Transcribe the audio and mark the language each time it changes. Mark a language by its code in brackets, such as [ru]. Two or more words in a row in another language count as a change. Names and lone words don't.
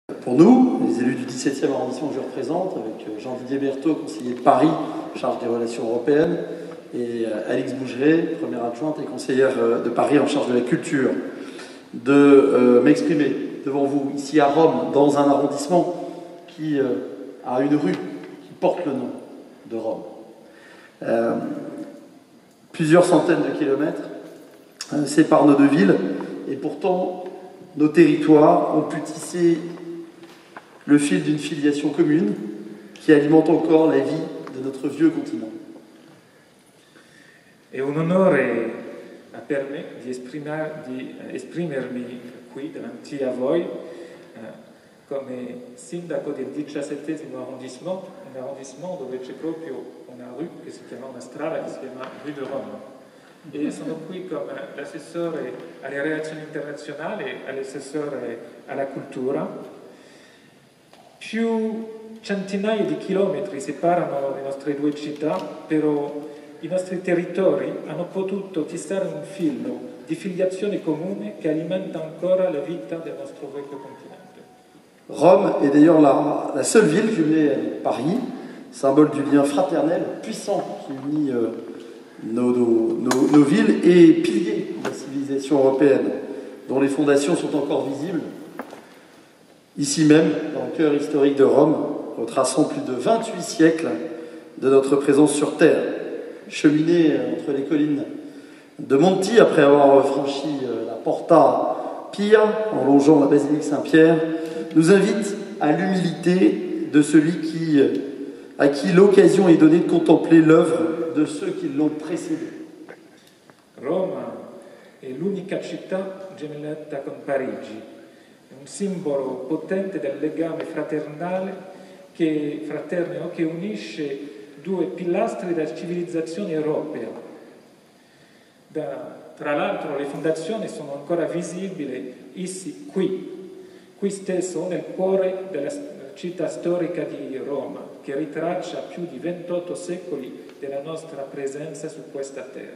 [fr] pour nous, les élus du 17e arrondissement que je représente, avec Jean-Didier Berthaud, conseiller de Paris, en charge des relations européennes, et Alix Bougeret, première adjointe et conseillère de Paris en charge de la culture, de m'exprimer devant vous, ici à Rome, dans un arrondissement qui a une rue qui porte le nom de Rome. Plusieurs centaines de kilomètres séparent nos deux villes, et pourtant, nos territoires ont pu tisser le fil d'une filiation commune qui alimente encore la vie de notre vieux continent. [it] È un onore per me di esprimermi qui davanti a voi come sindaco del 17° arrondissement, un arrondissement dove c'è proprio una rue che si chiama, una strada che si chiama Rue de Rome. E sono qui come l'assessore alle relazioni internazionali e l'assessore alla cultura. Più centinaia di chilometri separano le nostre due città, però i nostri territori hanno potuto tissare un filo di filiazione comune che alimenta ancora la vita del nostro vecchio continente. [fr] Rome est d'ailleurs la seule ville jumelée avec Paris, symbole du lien fraternel puissant qui unit nos villes et pilier de la civilisation européenne, dont les fondations sont encore visibles, ici même, dans le cœur historique de Rome, retraçant plus de 28 siècles de notre présence sur Terre. Cheminée entre les collines de Monti, après avoir franchi la Porta Pia, en longeant la basilique Saint-Pierre, nous invite à l'humilité de celui à qui l'occasion est donnée de contempler l'œuvre de ceux qui l'ont précédé. [it] Roma è l'unica città gemellata con Parigi, è un simbolo potente del legame fraterno che unisce due pilastri della civilizzazione europea. Tra l'altro le fondazioni sono ancora visibili qui stesso, nel cuore della città storica di Roma, che ritraccia più di 28 secoli della nostra presenza su questa terra.